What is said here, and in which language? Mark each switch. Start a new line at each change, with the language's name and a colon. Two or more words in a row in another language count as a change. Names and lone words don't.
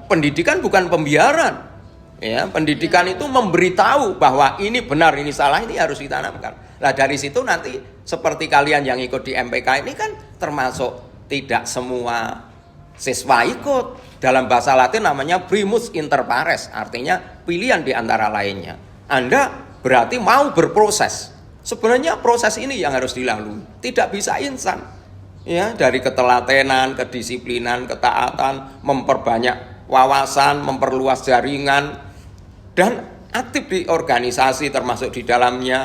Indonesian: Pendidikan bukan pembiaran. Ya, pendidikan itu memberitahu bahwa ini benar, ini salah, ini harus ditanamkan. Nah, dari situ nanti seperti kalian yang ikut di MPK ini kan termasuk tidak semua siswa ikut. Dalam bahasa Latin namanya
Latin: primus inter pares,
Indonesian: artinya pilihan di antara lainnya. Anda berarti mau berproses. Sebenarnya proses ini yang harus dilalui, tidak bisa instan. ya, dari ketelatenan, kedisiplinan, ketaatan, memperbanyak wawasan, memperluas jaringan, dan aktif di organisasi termasuk di dalamnya.